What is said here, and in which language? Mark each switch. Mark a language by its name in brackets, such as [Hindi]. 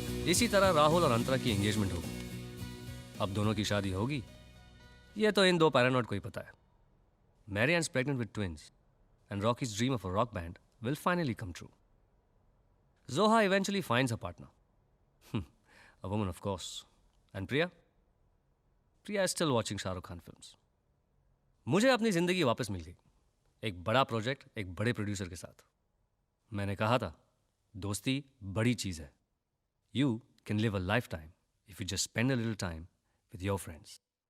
[Hindi] इसी तरह राहुल और अंतरा की एंगेजमेंट होगी. अब दोनों की शादी होगी. ये तो इन दो पैरानॉट को ही पता है. [English] Marianne's pregnant with twins, and Rocky's dream of a rock band will finally come true. Zoha eventually finds her partner. A woman, of course. And Priya? Priya is still watching Shah Rukh Khan films. [Hindi] मुझे अपनी जिंदगी वापस मिल गई. एक बड़ा project एक बड़े producer के साथ. मैंने कहा था, दोस्ती बड़ी चीज है. [English] You can live a lifetime if you just spend a little time with your friends.